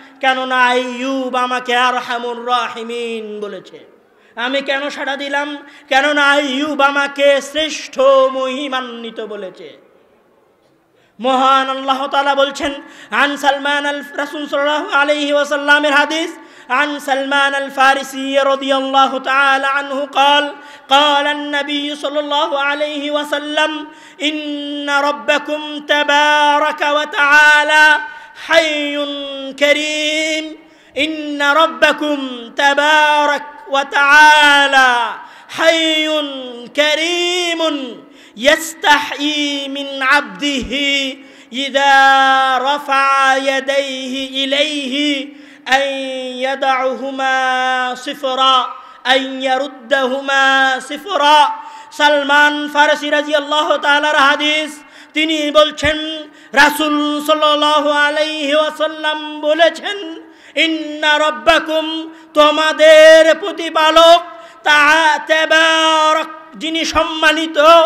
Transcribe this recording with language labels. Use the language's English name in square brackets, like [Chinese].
[Bangla] কেননা আইয়ুব আমাকে আরহামুর রাহিমিন বলেছে। আমি কেন সাড়া দিলাম? কেননা আইয়ুব আমাকে শ্রেষ্ঠ মহিমান্বিত বলেছে। মহান আল্লাহ তাআলা বলছেন আন সালমান রাসূল সাল্লাল্লাহু আলাইহি ওয়াসাল্লামের হাদিস, [Arabic] عن سلمان الفارسي رضي الله تعالى عنه قال النبي صلى الله عليه وسلم إن ربكم تبارك وتعالى حي كريم، إن ربكم تبارك وتعالى حي كريم يستحيي من عبده إذا رفع يديه إليه أن يدعهما صفرا أن يردهما صفرا। [Bangla] সালমান ফারসি রাদিয়াল্লাহু তাআলার হাদিস, তিনি বলছেন রাসূল সাল্লাল্লাহু আলাইহি ওয়াসাল্লাম বলেছেন ইন্না রাব্বাকুম, তোমাদের প্রতিপালক তাবারক, যিনি সম্মানিত,